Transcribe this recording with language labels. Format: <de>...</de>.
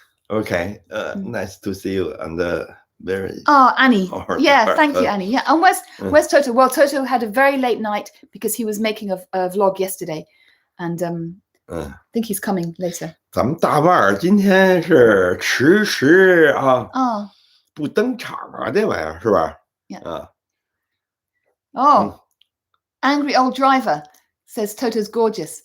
<en>Okay. Nice to see you. And very. Oh, Annie. Yeah, thank you, Annie. Yeah. And where's Toto? Well, Toto had a very late night because he was making a vlog yesterday, and I think he's coming later.</en> <zh>咱们大腕儿今天是迟迟啊，不登场啊，这玩意儿是吧？</zh> <en>Yeah. Angry old driver says Toto's gorgeous.</en>